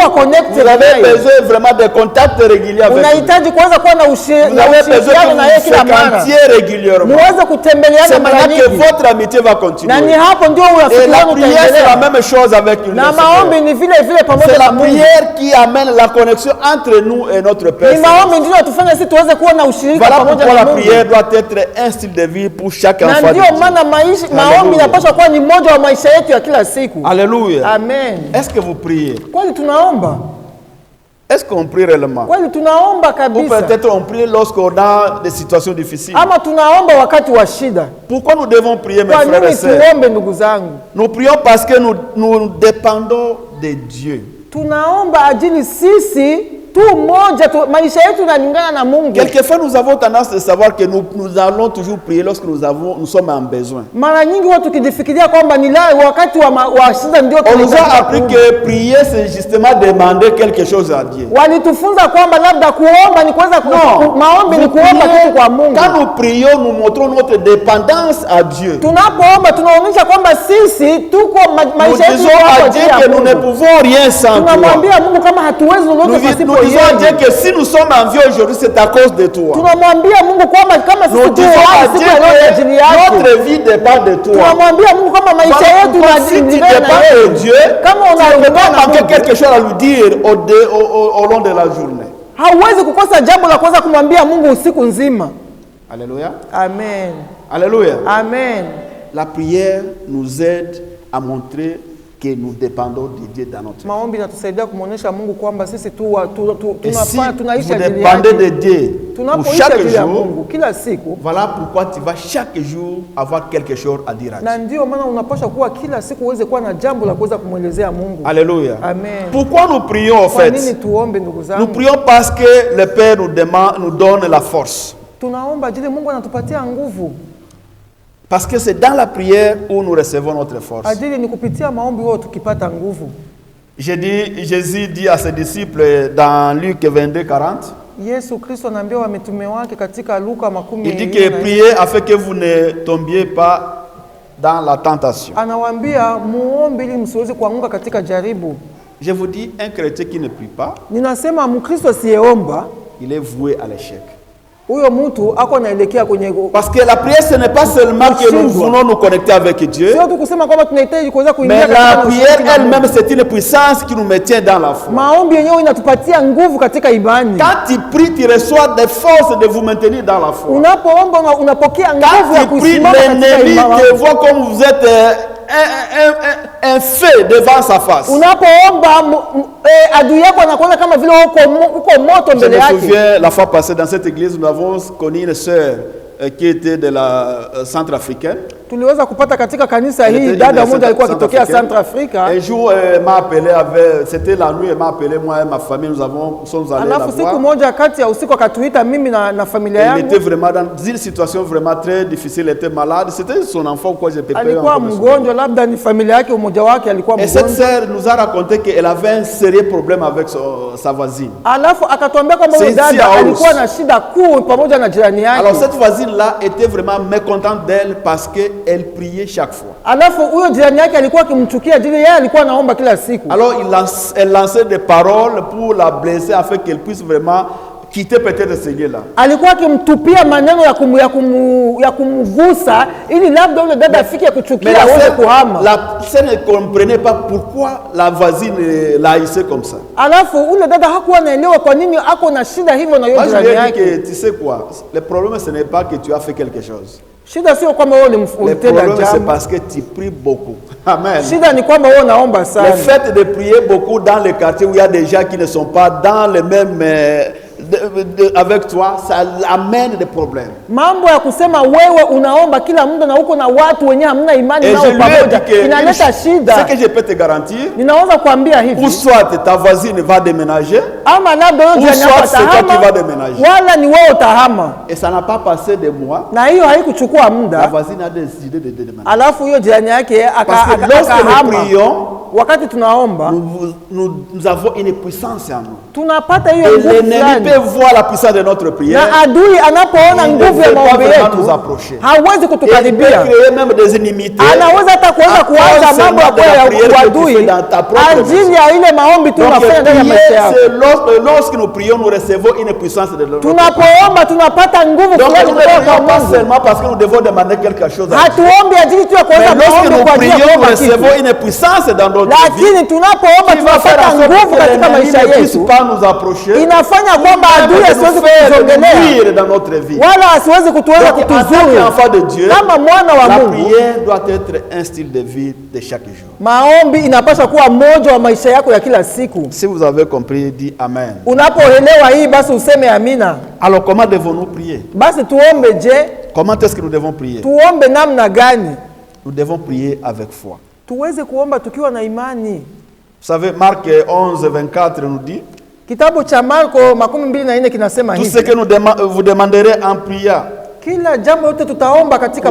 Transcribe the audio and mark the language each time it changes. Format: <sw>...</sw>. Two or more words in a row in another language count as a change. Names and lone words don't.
<fr>Vous</fr> <sw>connected</sw> <fr>avez</fr> <sw>naye.</sw> <fr>besoin vraiment de contacts réguliers avec lui.</fr> <sw>Unahitaji kuweza kuwa na</sw> <fr>Vous avez besoin</fr> <sw>ushirikiano na yeye</sw> <fr>que</fr> <sw>kila</sw> <fr>vous</fr> <sw>mara,</sw> <fr>fréquentiez régulièrement.</fr> <sw>muweze kutembeleana</sw> <fr>C'est</fr> <sw>mara</sw> <fr>maintenant que</fr> <sw>nyingi,</sw> <fr>votre amitié va</fr> <sw>na ni</sw> <fr>continuer.</fr> <sw>hapo ndio</sw> <fr>Et</fr> <sw>urafiki</sw> <fr>la</fr> <sw>wenu</sw> <fr>prière, c'est la</fr> <sw>utaendelea.</sw> <fr>même chose avec le</fr> <sw>Na</sw> <fr>Seigneur.</fr> <sw>maombi ni vile vile pamoja</sw> <fr>C'est</fr> <sw>na</sw> <fr>la</fr> <sw>Mungu.</sw> <fr>prière qui amène la connexion entre nous et notre Père.</fr> <sw>Ni maombi ndio tufanye sisi tuweze kuwa na ushirika</sw> <fr>Voilà</fr> <sw>pamoja</sw> <fr>pourquoi</fr> <sw>na</sw> <fr>la</fr> <sw>Mungu.</sw> <fr>prière doit être un style de vie pour chaque</fr> <sw>Na</sw> <fr>enfant de</fr> <sw>ndio</sw> <fr>Dieu.</fr> <sw>maana maombi inapaswa kuwa ni mmoja wa maisha yetu ya kila siku.</sw> <fr>Alléluia. Amen. Est-ce que vous priez?</fr> <sw>Kweli tunaomba?</sw> <fr>Est-ce qu'on prie réellement?</fr> <sw>Kweli tunaomba</sw> <fr>Ou</fr> <sw>kabisa?</sw> <fr>peut-être on prie lorsqu'on a des situations difficiles.</fr> <sw>Ama tunaomba wakati wa shida?</sw> <fr>Pourquoi nous devons prier, mes</fr> <sw>Kwa</sw> <fr>frères et</fr> <sw>nini</sw> <fr>sœurs?</fr> <sw>tuombe ndugu zangu?</sw> <fr>Nous prions parce que nous dépendons de Dieu.</fr> <sw>Tunaomba ajili sisi tu moja tu, maisha yetu yanalingana na Mungu.</sw> <fr>Quelquefois, nous avons tendance de savoir que nous allons toujours prier lorsque nous sommes en besoin.</fr> <sw>Mara nyingi watu tukijifikiria kwamba ni wakati wa shida ndio</sw> <fr>On nous a</fr> <sw>tunahitajika</sw> <fr>appris</fr> <sw>kuomba.</sw> <fr>que prier, c'est justement demander quelque chose à Dieu.</fr> <sw>Walitufunza kwamba labda kuomba ni kuweza maombi ni</sw> <fr>Vous</fr> <sw>kuomba</sw> <fr>priez,</fr> <sw>kitu kwa Mungu.</sw> <fr>quand nous prions, nous montrons notre dépendance à Dieu.</fr> <sw>Tunapoomba tunaonyesha kwamba sisi tuko</sw> <fr>Nous</fr> <sw>maisha yetu</sw> <fr>disons</fr> <sw>yako</sw> <fr>à</fr> <sw>ajili</sw> <fr>Dieu</fr> <sw>ya</sw> <fr>que nous ne</fr> <sw>Mungu.</sw> <fr>pouvons rien sans toi.</fr> <sw>Tunamwambia Mungu kama hatuwezi</sw> <fr>Nous</fr> <sw>lolote</sw> <fr>disons</fr> <sw>pasipo</sw> <fr>à Dieu</fr> <sw>yeye.</sw> <fr>que si nous sommes en vie aujourd'hui, c'est à cause de toi.</fr> <sw>Tunamwambia Mungu kwamba kama</sw> <fr>Nous</fr> <sw>sisi tu</sw> <fr>disons à</fr> <sw>hai</sw> <fr>Dieu</fr> <sw>siku ya leo ajili</sw> <fr>que</fr> <sw>yake.</sw> <fr>notre vie dépend de toi.</fr> <sw>Tunamwambia Mungu kama maisha</sw> <fr>Voilà</fr> <sw>yetu</sw> <fr>pourquoi si tu</fr> <sw>yanalingana na</sw> <fr>dépends de</fr> <sw>yeye.</sw> <fr>Dieu,</fr> <sw>Kama</sw> <fr>tu ne peux</fr> <sw>unalingana</sw> <fr>pas</fr> <sw>na</sw> <fr>manquer</fr> <sw>Mungu,</sw> <fr>quelque chose à lui dire au long de la journée.</fr> <sw>hauwezi kukosa jambo la kuweza kumwambia Mungu usiku nzima.</sw> <fr>Alléluia. Amen. Alléluia. Amen. La prière nous aide à montrer que nous dépendons de Dieu dans notre vie.</fr> <sw>Maombi inatusaidia kumwonyesha Mungu kwamba sisi</sw> <fr>Et si</fr> <sw>tunaishi</sw> <fr>vous</fr> <sw>ajili</sw> <fr>dépendez</fr> <sw>yake.</sw> <fr>de Dieu pour</fr> <sw>Tunapoishi</sw> <fr>chaque</fr> <sw>ajili ya</sw> <fr>jour,</fr> <sw>Mungu kila siku,</sw> <fr>voilà pourquoi tu vas chaque jour avoir quelque chose à dire à</fr> <sw>na</sw> <fr>Dieu.</fr> <sw>ndio maana unapaswa kuwa kila siku uweze kuwa na jambo la kuweza kumwelezea Mungu.</sw> <fr>Alléluia. Amen. Pourquoi nous prions en</fr> <sw>Kwa nini</sw> <fr>fait?</fr> <sw>tuombe ndugu</sw> <fr>Nous</fr> <sw>zangu?</sw> <fr>prions parce que le Père nous donne la force.</fr> <sw>Tunaomba ajili Mungu anatupatia nguvu.</sw> <fr>Parce que c'est dans la prière où nous recevons notre force.</fr> <sw>Ajili ni kupitia maombi wao tukipata nguvu.</sw> <fr>Jésus dit à ses disciples dans Luc 22, 40,</fr> <sw>Yesu Kristo anaambia mitume wake katika Luka</sw> <fr>il dit que priez afin que vous ne tombiez pas dans la tentation.</fr> <sw>anawaambia muombe ili msiweze kuanguka katika jaribu.</sw> <fr>Je vous dis, un chrétien qui ne prie pas,</fr> <sw>Ninasema Mkristo asiyeomba</sw> <fr>il est voué à l'échec.</fr> <sw>huyo mtu ako naelekea kwenye</sw> <fr>Parce que la prière, ce n'est pas seulement que nous voulons nous connecter avec Dieu,</fr> <sw>sio tu kusema kwamba tunahitaji kuweza kuingia</sw> <fr>mais</fr> <sw>katika</sw> <fr>la</fr> <sw>ushirika</sw> <fr>prière</fr> <sw>na Mungu.</sw> <fr>elle-même, c'est une puissance qui nous maintient dans la foi.</fr> <sw>Maombi yenyewe inatupatia nguvu katika imani.</sw> <fr>Quand tu pries, tu reçois des forces de vous maintenir dans la foi.</fr> <sw>Unapoomba unapokea nguvu ya</sw> <fr>Quand tu pries,</fr> <sw>kusimama katika</sw> <fr>l'ennemi</fr> <sw>imani.</sw> <fr>te voit comme vous êtes un fait devant sa face.</fr> <sw>Unapoomba adui yako anakuona kama vile uko moto</sw> <fr>Je</fr> <sw>mbele</sw> <fr>me</fr> <sw>yake.</sw> <fr>souviens, la fois passée dans cette église, nous avons connu une sœur qui était de la centrafricaine.</fr> <sw>Tuliweza kupata katika kanisa</sw> <fr>Elle</fr> <sw>hii</sw> <fr>était</fr> <sw>dada</sw> <fr>une</fr> <sw>moja alikuwa akitokea</sw> <fr>Centrafricaine.</fr> <sw>Centrafrica.</sw> <fr>Un jour, elle m'a appelé, c'était la nuit, elle m'a appelé, moi et ma famille, nous sommes allés la</fr> <sw>Alafu siku</sw> <fr>voir.</fr> <sw>moja kati ya usiku akatuita mimi na familia</sw> <fr>Elle</fr> <sw>yangu.</sw> <fr>était vraiment dans une situation vraiment très difficile, elle était malade. C'était son enfant, quoi, j'ai pépé.</fr> <sw>Alikuwa mgonjwa, labda ni familia yake mmoja wake alikuwa</sw> <fr>Et cette</fr> <sw>mgonjwa.</sw> <fr>sœur nous a raconté qu'elle avait un sérieux problème avec sa voisine.</fr> <sw>Alafu akatuambia kwamba huyo</sw> <fr>C'est ici</fr> <sw>dada</sw> <fr>à Ous.</fr> <sw>alikuwa na shida kuu pamoja na jirani</sw> <fr>Alors</fr> <sw>yake.</sw> <fr>cette voisine-là était vraiment mécontente d'elle parce qu'elle priait chaque fois.</fr> <sw>Alafu huyo jirani yake alikuwa akimchukia ajili yeye alikuwa anaomba kila siku.</sw> <fr>Alors elle lançait des paroles pour la blesser afin qu'elle puisse vraiment quitter peut-être ce lieu-là.</fr> <sw>Alikuwa akimtupia maneno ya kumgusa ili labda yule dada afike kuchukia</sw> <fr>Mais</fr> <sw>aweze kuhama.</sw> <fr>la sœur ne comprenait pas pourquoi la voisine la haïssait comme ça.</fr> <sw>Alafu ule dada hakuwa anaelewa kwa nini ako na shida hivyo na yule</sw> <fr>Moi je</fr> <sw>jirani</sw> <fr>lui ai dit</fr> <sw>yake.</sw> <fr>que tu sais quoi, le problème ce n'est pas que tu as fait quelque chose.</fr> <sw>Shida sio kwamba wewe</sw> <fr>Le</fr> <sw>ulimtenda</sw> <fr>problème c'est</fr> <sw>jambo.</sw> <fr>parce que tu pries beaucoup. Amen.</fr> <sw>Shida ni kwamba wewe unaomba</sw> <fr>Le</fr> <sw>sana.</sw> <fr>fait de prier beaucoup dans les quartiers où il y a des gens qui ne sont pas dans le même avec toi, ça amène des problèmes.</fr> <sw>Mambo ya kusema wewe unaomba kila muda na uko na watu wenye hamna imani</sw> <fr>Et</fr> <sw>nao</sw> <fr>je lui ai</fr> <sw>pamoja</sw> <fr>dit que</fr> <sw>inaleta</sw> <fr>ce</fr> <sw>shida.</sw> <fr>que je peux te garantir,</fr> <sw>Ninaweza kuambia</sw> <fr>ou</fr> <sw>hivi,</sw> <fr>soit ta voisine va déménager,</fr> <sw>ama labda wewe</sw> <fr>Ou</fr> <sw>jirani yako</sw> <fr>soit c'est toi qui vas</fr> <sw>atahama</sw> <fr>déménager.</fr> <sw>wala ni wewe utahama,</sw> <fr>et ça n'a pas passé de mois,</fr> <sw>na hiyo haikuchukua</sw> <fr>la</fr> <sw>muda.</sw> <fr>voisine a décidé de déménager.</fr> <sw>Alafu hiyo jirani yake</sw> <fr>Parce que lorsque nous</fr> <sw>akahama.</sw> <fr>prions,</fr> <sw>Wakati tunaomba</sw> <fr>nous avons une puissance en nous.</fr> <sw>tunapata hiyo</sw> <fr>Et</fr> <sw>nguvu</sw> <fr>l'ennemi</fr> <sw>fulani,</sw> <fr>peut voir la puissance de notre prière.</fr> <sw>na adui anapoona</sw> <fr>Il ne</fr> <sw>nguvu ya</sw> <fr>veut pas</fr> <sw>maombi</sw> <fr>vraiment</fr> <sw>yetu</sw> <fr>nous approcher.</fr> <sw>hawezi</sw> <fr>Et il peut</fr> <sw>kutukaribia.</sw> <fr>créer même des inimitiés.</fr> <sw>Anaweza hata kuanza</sw> <fr>À</fr> <sw>kuanza</sw> <fr>cause</fr> <sw>mambo</sw> <fr>seulement de la</fr> <sw>ya</sw> <fr>prière que tu</fr> <sw>uadui</sw> <fr>fais dans ta propre</fr> <sw>ajili</sw> <fr>maison.</fr> <sw>ya ile maombi tu</sw> <fr>Donc,</fr> <sw>unafanya ndani ya</sw> <fr>prier,</fr> <sw>maisha yako.</sw> <fr>c'est lorsque nous prions, nous recevons une puissance de notre part.</fr> <sw>Tunapoomba tunapata nguvu</sw> <fr>Donc</fr> <sw>fulani</sw> <fr>nous ne</fr> <sw>kutoka</sw> <fr>prions</fr> <sw>kwa</sw> <fr>pas</fr> <sw>Mungu.</sw> <fr>seulement parce que nous devons demander quelque chose à Dieu.</fr> <sw>Hatuombi ajili tu ya</sw> <fr>Mais</fr> <sw>kuweza</sw> <fr>lorsque</fr> <sw>maombi</sw> <fr>nous</fr> <sw>kwa ajili ya</sw> <fr>prions, nous</fr> <sw>kuomba kitu,</sw> <fr>recevons une puissance dans notre vie</fr> <sw>lakini tunapoomba</sw> <fr>qui va faire</fr> <sw>tunapata</sw> <fr>en sorte</fr> <sw>nguvu</sw> <fr>que</fr> <sw>katika</sw> <fr>l'ennemi</fr> <sw>maisha</sw> <fr>ne puisse</fr> <sw>yetu,</sw> <fr>pas nous approcher,</fr> <sw>inafanya kwamba adui</sw> <fr>de</fr> <sw>asiwezi</sw> <fr>nous faire</fr> <sw>kutuzogelea</sw> <fr>nuire dans notre vie.</fr> <sw>wala asiwezi kutuweza</sw> <fr>Donc, en tant</fr> <sw>kutuzuru.</sw> <fr>qu'enfant de Dieu,</fr> <sw>Kama mwana wa</sw> <fr>la</fr> <sw>Mungu,</sw> <fr>prière doit être un style de vie de chaque jour.</fr> <sw>maombi inapaswa kuwa moja wa maisha yako ya kila siku.</sw> <fr>Si vous avez compris, dis Amen.</fr> <sw>Unapoelewa hii basi useme amina.</sw> <fr>Alors comment devons-nous prier?</fr> <sw>Basi tuombe je?</sw> <fr>Comment est-ce que nous devons prier?</fr> <sw>Tuombe namna gani?</sw> <fr>Nous devons prier avec foi.</fr> <sw>Tuweze kuomba tukiwa na imani.</sw> <fr>Vous savez, Marc 11:24 nous dit,</fr> <sw>Kitabu cha Marko 12:4 kinasema</sw> <fr>tout ce</fr> <sw>hivi:</sw> <fr>que vous demanderez en priant,</fr> <sw>kila jambo lote tutaomba katika</sw>